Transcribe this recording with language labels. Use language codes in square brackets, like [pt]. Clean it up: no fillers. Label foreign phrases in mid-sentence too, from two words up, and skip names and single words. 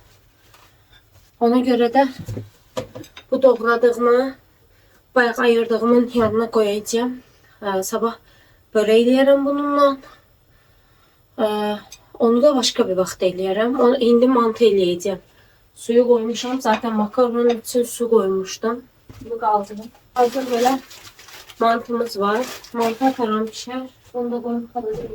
[az] Ona görə də bu doğradığımı bayaq ayırdığımın yanına koyacağım. Sabah börək eləyərəm bununla. Onu da başka bir vaxt eləyərəm. Onu indi mantı eləyəcəm. Suyu koymuşam. [tr] Zaten makaronun için su koymuştum. Bunu kaldırdım. Hazır böyle mantımız var. Mantı ataram pişer. Bunu da koyup kalacağım.